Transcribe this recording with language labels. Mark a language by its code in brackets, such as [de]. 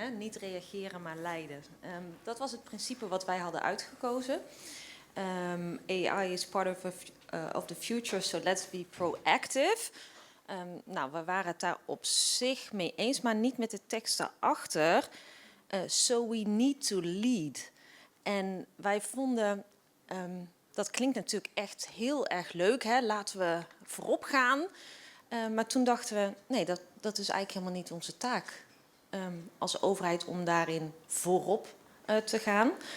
[nl] Niet reageren, maar leiden. Dat was het principe wat wij hadden uitgekozen. [en] AI is part of the future, so let's be proactive. [nl] Nou, we waren het daar op zich mee eens, maar niet met de tekst daarachter. [en] So we need to lead. [nl] En wij vonden, dat klinkt natuurlijk echt heel erg leuk, hè? Laten we voorop gaan. Maar toen dachten we, nee, dat is eigenlijk helemaal niet onze taak als overheid om daarin voorop te gaan.